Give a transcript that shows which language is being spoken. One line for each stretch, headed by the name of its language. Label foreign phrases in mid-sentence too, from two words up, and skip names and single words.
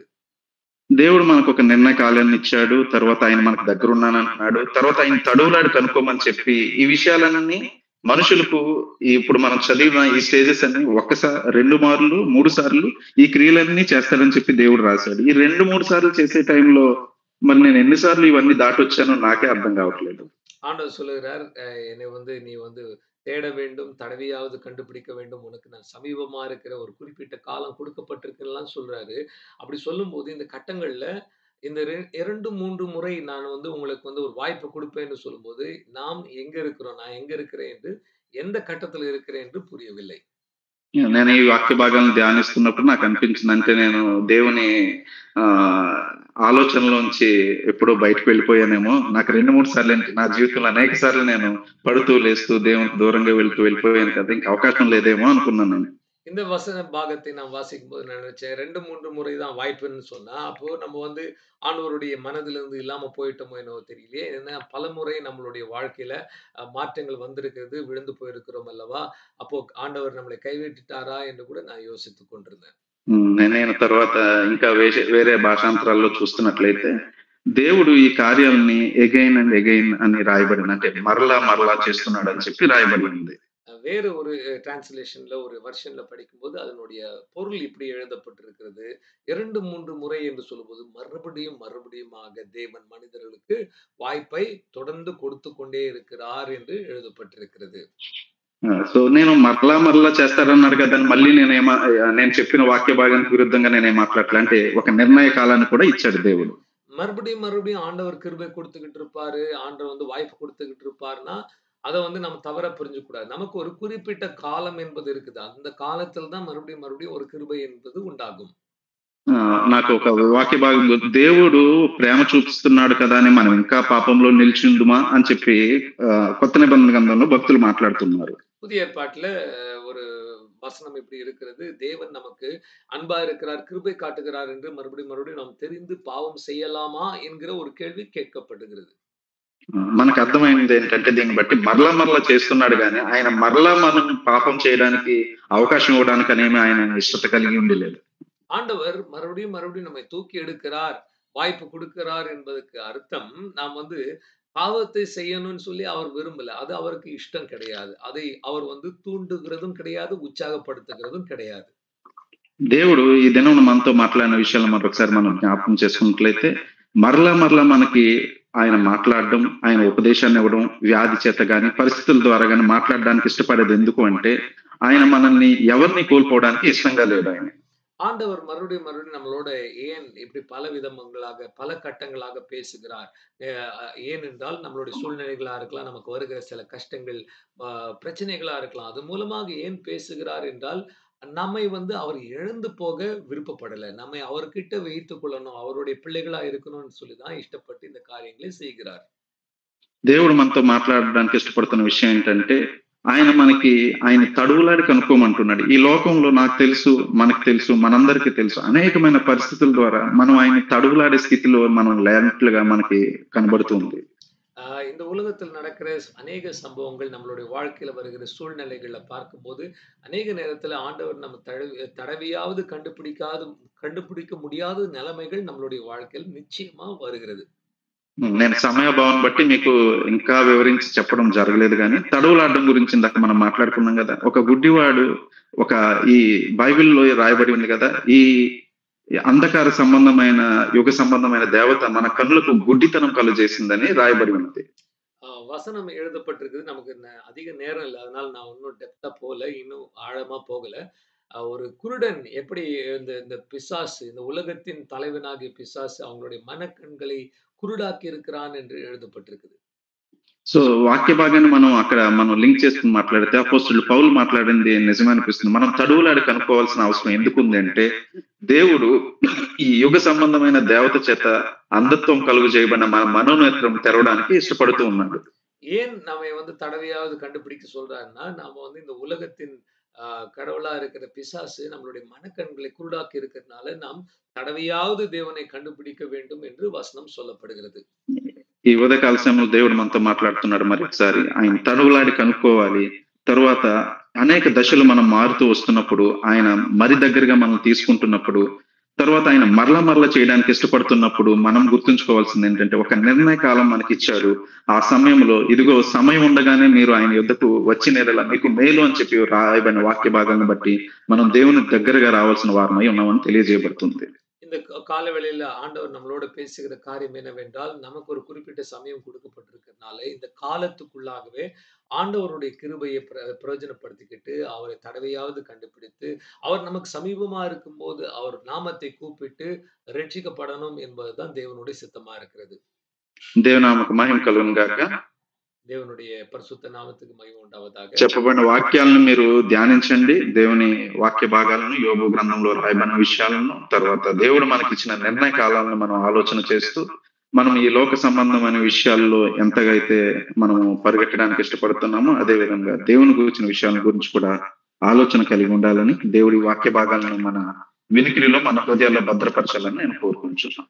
Telugu: దేవుడు మనకు ఒక నిర్ణయ కాలాన్ని ఇచ్చాడు. తర్వాత ఆయన మనకు దగ్గరున్నానంటున్నాడు. తర్వాత ఆయన తడవులాడి కనుక్కోమని చెప్పి ఈ విషయాలన్నీ మనుషులకు ఇప్పుడు మనం చదివిన ఈ స్టేజెస్ అన్ని 2 మార్లు 3 సార్లు ఈ క్రియలన్నీ చేస్తాడని చెప్పి దేవుడు రాశాడు. ఈ 2, 3 సార్లు చేసే టైంలో మరి నేను ఎన్ని సార్లు ఇవన్నీ దాటొచ్చానో నాకే అర్థం కావట్లేదు.
Tamil: ஆண்டவர் சொல்லுகிறார் என்னை நீ தேட வேண்டும், தடவியாவது கண்டுபிடிக்க வேண்டும், உனக்கு நான் சமீபமா இருக்கிற ஒரு குறிப்பிட்ட காலம் கொடுக்கப்பட்டிருக்குலாம் சொல்றாரு. அப்படி சொல்லும்போது இந்த கட்டங்கள்ல இந்த 2-3 முறை நான் உங்களுக்கு ஒரு வாய்ப்பு கொடுப்பேன்னு சொல்லும்போது, நாம் எங்க இருக்கிறோம்? நான் எங்க இருக்கிறேன் என்று எந்த கட்டத்துல இருக்கிறேன் என்று புரியவில்லை.
Telugu: నేను ఈ వాక్య భాగాలను ధ్యానిస్తున్నప్పుడు నాకు అనిపించింది అంటే నేను దేవుని ఆలోచనలోంచి ఎప్పుడో బయటకు వెళ్ళిపోయానేమో. నాకు 2, 3 సార్లు నా జీవితంలో అనేక సార్లు నేను పడుతూ లేస్తూ దేవునికి దూరంగా వెళ్ళిపోయాను కదా! ఇంక అవకాశం లేదేమో అనుకున్నాను నేను.
Tamil: இந்த வசன பாகத்தை நான் வாசிக்கும்போது நான் நினைச்சேன் 2-3 முறை தான் வாய்ப்புன்னு சொன்னா, அப்போ நம்ம ஆண்டவருடைய மனதிலிருந்து இல்லாம போயிட்டோமோ என்னவோ தெரியலையே. ஏன்னா பலமுறை நம்மளுடைய வாழ்க்கையில மாற்றங்கள் வந்திருக்கிறது, விழுந்து போயிருக்கிறோம் அல்லவா? அப்போ ஆண்டவர் நம்மளை கைவிட்டுட்டாரா என்று கூட நான் யோசித்துக் கொண்டிருந்தேன்.
Telugu: నేను తర్వాత ఇంకా వేరే భాషాంతరాల్లో చూస్తున్నట్లయితే దేవుడు ఈ కార్యాలని
English: again and again
Telugu: అని రాయబడింది. అంటే మరలా చేస్తున్నాడని చెప్పి రాయబడి ఉంది.
Tamil: வேற ஒரு டிரான்ஸ்லேஷன்ல ஒரு வெர்ஷன்ல படிக்கும்போது அதனுடைய பொருள் இப்படி எழுதப்பட்டிருக்கிறது. 2-3 முறை என்று சொல்லும்போது மறுபடியுமாக தேவன் மனிதர்களுக்கு வாய்ப்பை தொடர்ந்து கொடுத்து கொண்டே இருக்கிறார் என்று எழுதப்பட்டிருக்கிறது.
Telugu: సో నేను మరలా చేస్తారన్నాడు కదా! మళ్ళీ నేను చెప్పిన వాక్య భాగానికి విరుద్ధంగా నేనేం మాట్లాడట్లే. అంటే ఒక నిర్ణయ కాలాన్ని కూడా ఇచ్చాడు దేవుడు.
Tamil: மறுபடியும் ஆண்டவர் கிருபை கொடுத்துக்கிட்டு இருப்பாரு. ஆண்டவர் வாய்ப்பு கொடுத்துக்கிட்டு இருப்பாருன்னா, அத நம்ம தவறா புரிஞ்சுக்கக்கூடாது. நமக்கு ஒரு குறிப்பிட்ட காலம் என்பது இருக்குது. அந்த காலத்துல தான் மறுபடியும் ஒரு கிருபை என்பது உண்டாகும்.
Telugu: నాకు ఒక వాక్య భాగం దేవుడు ప్రేమ చూపిస్తున్నాడు కదా అని మనం ఇంకా పాపంలో నిలిచిందుమా అని చెప్పి కొత్త నిబంధన గ్రంథంలో భక్తులు మాట్లాడుతున్నారు.
Tamil: புதிய ஏற்பாட்டுல ஒரு வசனம் இப்படி இருக்கிறது. தேவன் நமக்கு அன்பா இருக்கிறார், கிருபை காட்டுகிறார் என்று மறுபடியும் நாம் தெரிந்து பாவம் செய்யலாமா என்கிற ஒரு கேள்வி கேட்கப்படுகிறது.
Telugu: మనకు అర్థమైంది ఏంటంటే దీన్ని బట్టి మరలా చేస్తున్నాడు గాని ఆయన మరలా మనం పాపం చేయడానికి అవకాశం ఇవ్వడానికి అనేమి ఆయన ఇష్టత కలిగి ఉండలేదు.
Tamil: ஆண்டவர் மறுபடியும் நம்மை தூக்கி எடுக்கிறார், வாய்ப்பு கொடுக்கிறார் என்பதற்கு அர்த்தம் நாம் பாவத்தை செய்யணும்னு சொல்லி அவர் விரும்பல. அது அவருக்கு இஷ்டம் கிடையாது. அதை அவர் தூண்டுகிறதும் கிடையாது, உற்சாகப்படுத்துகிறதும் கிடையாது.
Telugu: దేవుడు ఈ దినం మనతో మాట్లాడిన విషయాలు మరొకసారి మనం జ్ఞాపకం చేసుకున్నట్లయితే మరలా మనకి ఆయన మాట్లాడడం, ఆయన ఉపదేశాన్ని ఇవ్వడం, వ్యాధి చేత గాని పరిస్థితుల ద్వారా గాని మాట్లాడడానికి ఇష్టపడేది ఎందుకు అంటే ఆయన మనల్ని ఎవరిని కోల్పోవడానికి ఇష్టంగా లేడు ఆయన.
Tamil: ஆண்டவர் மறுபடியும் நம்மளோட ஏன் இப்படி பல விதங்களாக பல கட்டங்களாக பேசுகிறார். ஏனென்றால் நம்மளுடைய சூழ்நிலைகளா இருக்கலாம், நமக்கு வருகிற சில கஷ்டங்கள், பிரச்சனைகளா இருக்கலாம். அது மூலமாக ஏன் பேசுகிறார் என்றால் நம்மை அவர் இழந்து போக விருப்பப்படல. நம்மை அவர்கிட்ட வைத்துக் கொள்ளணும், அவருடைய பிள்ளைகளா இருக்கணும்னு சொல்லிதான் இஷ்டப்பட்டு இந்த காரியங்களை செய்கிறார்.
Telugu: దేవుడు మనతో మాట్లాడడానికి ఇష్టపడుతున్న విషయం ఏంటంటే ఆయన తడువులాడి కనుక్కోమంటున్నాడు. ఈ లోకంలో నాకు తెలుసు, మనకు తెలుసు, మనందరికీ తెలుసు అనేకమైన పరిస్థితుల ద్వారా మనం ఆయన తడువులాడే స్థితిలో మనం లేనట్లుగా మనకి కనబడుతుంది.
Tamil: இந்த உலகத்தில் நடக்கிற அநேக சம்பவங்கள் நம்மளுடைய வாழ்க்கையில வருகிற சூழ்நிலைகளை பார்க்கும்போது அநேக நேரத்துல ஆண்டவர் நம்ம தடவியாவது கண்டுபிடிக்க முடியாத நிலைமைகள் நம்மளுடைய வாழ்க்கையில் நிச்சயமா வருகிறது.
Telugu: నేను సమయాభావం బట్టి మీకు ఇంకా వివరించి చెప్పడం జరగలేదు గానీ, తడవులాడడం గురించి ఇందాక మనం మాట్లాడుకున్నాం గదా! ఒక గుడ్డివాడు ఒక ఈ బైబిల్‌లో రాయబడి ఉంది గదా! ఈ అంధకార సంబంధమైన, యుగ సంబంధమైన దేవత మన కన్నులకు గుడ్డితనం కలుగజేసిందని రాయబడి ఉన్నది.
Tamil: வசனம் எழுதப்பட்டிருக்குது. நமக்கு அதிக நேரம் இல்ல. அதனால நான் இன்னும் டெப்த்தா போல. இன்னும் ஆழமா போகல. ஒரு குருடன் எப்படி இந்த இந்த பிசாசு, இந்த உலகத்தின் தலைவனாகிய பிசாசு அவங்களுடைய மனக்கண்களை குருடாக்கி இருக்கிறான் என்று எழுதப்பட்டிருக்குது.
Telugu: సో, వాక్య భాగాన్ని మనం లింక్ చేసుకొని మాట్లాడితే అపోస్తలుడు పౌలు మాట్లాడింది నిజమే అనిపిస్తుంది. మనం తడువులాడి కనుక్కోవాల్సిన అవసరం ఎందుకుంది అంటే, దేవుడు ఈ యుగ సంబంధమైన దేవత చేత అంధత్వం కలుగజేయబడిన మన మనోనేత్రం తెరవడానికి ఇష్టపడుతూ ఉన్నాడు.
Tamil: ஏன் நம்மை தடவையாவது கண்டுபிடிக்க சொல்றாருன்னா, நாம இந்த உலகத்தின் கடவுளா இருக்கிற பிசாசு நம்மளுடைய மனக்கண்களை குருடாக்கி இருக்கிறதுனால, நாம் தடவையாவது தேவனை கண்டுபிடிக்க வேண்டும் என்று வசனம் சொல்லப்படுகிறது.
Telugu: ఈ ఉదయకాల సమయంలో దేవుడు మనతో మాట్లాడుతున్నాడు మరొకసారి. ఆయన తడవులాడి కనుక్కోవాలి. తరువాత అనేక దశలు మనం మారుతూ వస్తున్నప్పుడు, ఆయన మరి దగ్గరగా మనం తీసుకుంటున్నప్పుడు, తర్వాత ఆయన మరల చేయడానికి ఇష్టపడుతున్నప్పుడు, మనం గుర్తుంచుకోవాల్సిందేంటంటే, ఒక నిర్ణయ కాలం మనకిచ్చాడు. ఆ సమయంలో ఇదిగో సమయం ఉండగానే మీరు ఆయన యొద్దకు వచ్చిన యెడల మీకు మేలు అని చెప్పి రాయబడిన వాక్య భాగాలను బట్టి, మనం దేవునికి దగ్గరగా రావాల్సిన వారమై ఉన్నామని తెలియజేయబడుతుంది.
Tamil: இந்த கால வேளையில ஆண்டவர் நம்மளோட பேசுகிற காரியம் என்னவென்றால், நமக்கு ஒரு குறிப்பிட்ட சமயம் கொடுக்கப்பட்டிருக்கிறதுனால, இந்த காலத்துக்குள்ளாகவே ஆண்டவருடைய கிருபையை பிரயோஜனப்படுத்திக்கிட்டு, அவரை தடவையாவது கண்டுபிடித்து, அவர் நமக்கு சமீபமா இருக்கும்போது, அவர் நாமத்தை கூப்பிட்டு ரட்சிக்கப்படணும் என்பதுதான் தேவனுடைய சித்தமா இருக்கிறது.
Telugu: దేవుని నామముకు మహిమ కలుగును గాక.
Tamil: దేవునుடைய பரிசுத்த நாமத்துக்கு மகிமை உண்டாவதாக.
Telugu: చెప్పబడిన వాక్యాలను మీరు ధ్యానించండి. దేవుని వాక్య భాగాలను, యోబు గ్రంథంలో రాయబడిన విషయాలను, తర్వాత దేవుడు మనకిచ్చిన నిర్ణయ కాలాలను మనం ఆలోచన చేస్తూ, మనం ఈ లోక సంబంధమైన విషయాల్లో ఎంతగా అయితే మనము పరిగెట్టడానికి ఇష్టపడుతున్నామో, అదే విధంగా దేవుని గురించిన విషయాల గురించి కూడా ఆలోచన కలిగి ఉండాలని, దేవుడి వాక్య భాగాలను మన వినికిడిలో, మన హృదయాల్లో భద్రపరచాలని నేను కోరుకుంటున్నాను.